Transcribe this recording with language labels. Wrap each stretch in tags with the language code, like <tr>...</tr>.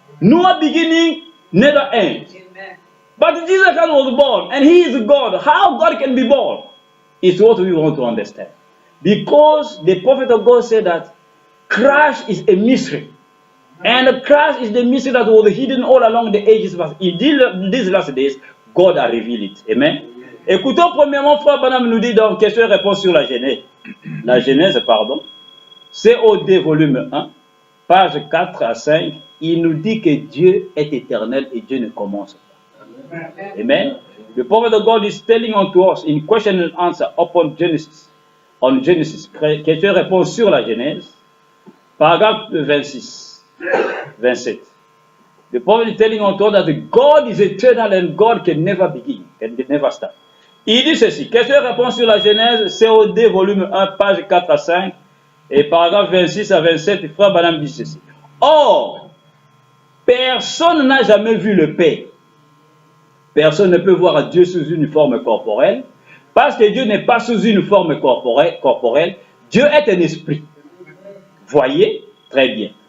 <en>No beginning, neither end. Amen. But Jesus Christ was born and he is God. How God can be born is what we want to understand. Because the prophet of God said that Christ is a mystery. And Christ is the mystery that was hidden all along the ages. But in these last days, God has revealed it. Amen.</en> <fr>Écoutons premièrement, Frère Branham nous dit dans question et réponse sur la Genèse. La Genèse, pardon. COD volume 1, page 4 à 5. Il nous dit que Dieu est éternel et Dieu ne commence pas. Amen.</fr> <en>The prophet of God is telling unto us in question and answer upon Genesis. On Genesis.</en> <fr>Question et réponse sur la Genèse. Paragraphe 26. 27.</fr> <en>The prophet is telling unto us that God is eternal and God can never begin, can never start.</en> <fr>Il dit ceci, question et réponse sur la Genèse, COD volume 1, page 4 à 5, et paragraphe 26 à 27, Frère Branham dit ceci. Or, personne n'a jamais vu le Père. Personne ne peut voir Dieu sous une forme corporelle, parce que Dieu n'est pas sous une forme corporelle. Dieu est un esprit. Voyez? Très bien.</fr>